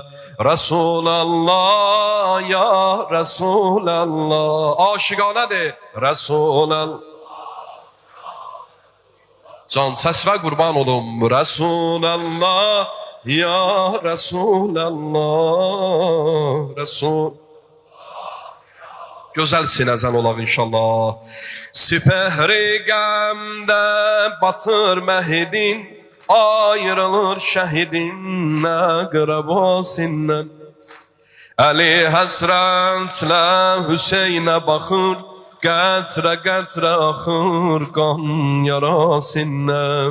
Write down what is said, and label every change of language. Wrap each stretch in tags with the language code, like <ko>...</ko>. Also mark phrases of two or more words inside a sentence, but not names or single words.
<tr>Resulallah ya Resulallah, aşıkane de Resulallah. Can ses ver kurban olum. Resulallah ya Resulallah. Resul. Güzelsin ezel olaq inşallah.</tr> <az>Sipehri qəmdə batır məhidin, ayrılır şəhidin əqrəbasından. Əli həsrətlə Hüseynə baxır, qətrə qətrə axır qan yarasından.</az>